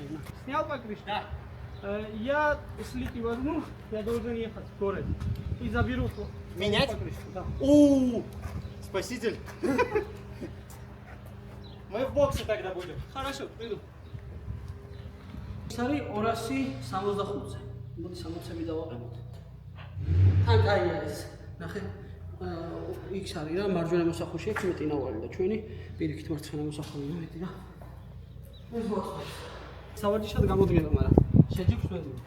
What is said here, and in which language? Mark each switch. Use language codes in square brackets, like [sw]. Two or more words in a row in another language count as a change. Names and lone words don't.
[ru] Снял покрышку? Да. Я слики возьму, я должен ехать в город. И заберу Менять? покрышку. Да. У, спаситель. Мы в боксе тогда будем. Хорошо, приду. Сари [ka] ორასი 65-ზე. მოდი 60-ები დავაყენოთ. თან კაია ეს. ნახე. იქ არის რა, მარჯვენა მოსახუში აქვს მეტი ნავალი და ჩვენი პირიქით მარცხენა მოსახულია მეტი რა. ეს მოხდა. სავარჯიშოდ გამოდგება, მაგრამ შეჯიბრს ვერ მიდი.